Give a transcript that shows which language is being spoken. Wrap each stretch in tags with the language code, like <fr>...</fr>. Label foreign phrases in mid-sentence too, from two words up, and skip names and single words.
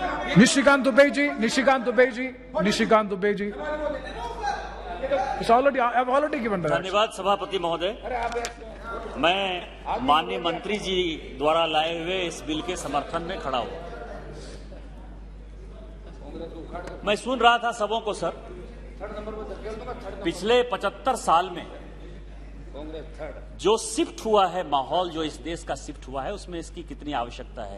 <hi>Nishikant Dubey ji, Nishikant Dubey ji, Nishikant Dubey ji.</hi> <en>I've already given that.</en> <hi>धन्यवाद सभापति महोदय। मैं माननीय मंत्री जी द्वारा लाए हुए इस बिल के समर्थन में खड़ा हूं। मैं सुन रहा था सबों को सर, पिछले 75 साल में जो शिफ्ट हुआ है, माहौल जो इस देश का शिफ्ट हुआ है, उसमें इसकी कितनी आवश्यकता है।</hi>